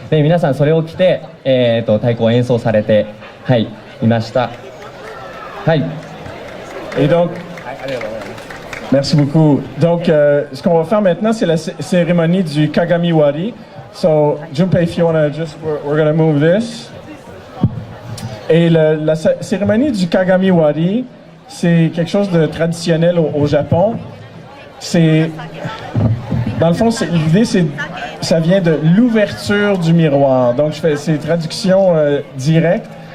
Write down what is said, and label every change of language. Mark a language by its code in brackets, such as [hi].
[ja] で皆さんそれを着て、太鼓を演奏されて、はい、いました。はい。 [fr] Et donc, merci beaucoup. Donc, ce qu'on va faire maintenant, c'est la cérémonie du Kagamiwari. [en] So, Junpei, if you want to just, we're going to move this. [fr] Et la cérémonie du Kagamiwari, c'est quelque chose de traditionnel au Japon. C'est, dans le fond, l'idée, ça vient de l'ouverture du miroir. Donc, c'est traduction directe.